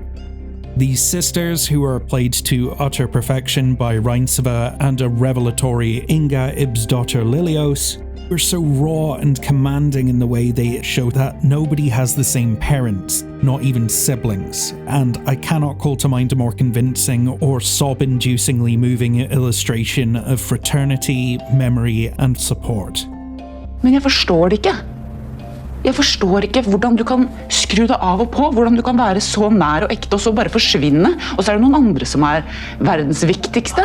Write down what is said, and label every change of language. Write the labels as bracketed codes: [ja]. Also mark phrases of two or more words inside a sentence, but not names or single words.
[en] These sisters, who are played to utter perfection by Reinseva and a revelatory Inga Ibsdotter Lilios, were so raw and commanding in the way they show that nobody has the same parents, not even siblings, and I cannot call to mind a more convincing or sob-inducingly moving illustration of fraternity, memory, and support. [no] Men jeg forstår det ikke. Jeg forstår ikke hvordan du kan skru det av og på, hvordan du kan være så nær og ekte og så bare forsvinne, og så er det noen andre som er verdens viktigste.